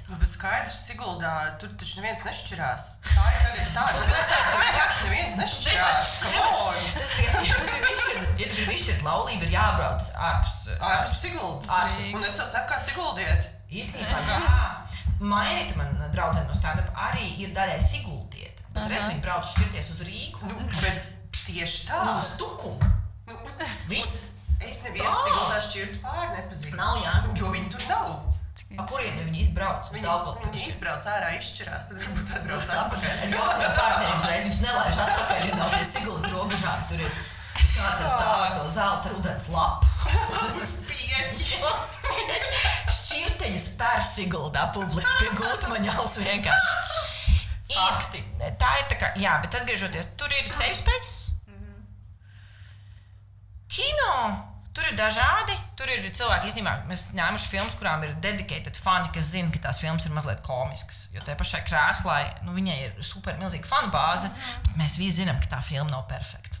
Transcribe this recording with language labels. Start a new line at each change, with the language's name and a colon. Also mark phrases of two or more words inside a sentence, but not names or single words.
Latvian: Bet skaidrs, Siguldā, tur taču neviens nešķirās. Tā ir tagad tāda pilsēta, ka vienkārši neviens nešķirās. Ja tu gribi izšķirt laulību, ir jābrauc ārpus Siguldas. Un es to saku, kā Siguldiet. Īstenībā, Mainita, man draudzene no stand-up, arī ir daļai Siguldieta. Bet redz, viņi brauc šķirties uz Rīgu. Bet tieši tā. Uz Tukumu. Viss. Es nevienu Siguldā šķirtu pāri nepazīstu. Nav, jā. Jo viņi tur nav. Kurien viņi izbrauc? Viņi izbrauc ārā, izšķirās, tad varbūt atbrauc atpakaļ. Ar jauniem partneriem uzreiz viņš nelaiž atpakaļ, ja nav pie Siguldas robežām. Tur ir kāds ar stāvu to zelta rudens lapu. Spieķi. Šķirteņus pēr Siguldā publiski pie Gultmaņāls vienkārši. Fakti. Tā ir tā kā, jā, bet atgriežoties, tur ir
English: safe space.
Latvian: Kino, tur ir dažādi, tur ir cilvēki īstenībā, mēs ņēmuši filmas, kurām ir dedicated fani, kas zina, ka tās filmas ir mazliet komiskas, jo tai pašai krēslai, viņai ir super milzīga fanu bāze, bet mēs visi zinām, ka tā filma nav perfekta.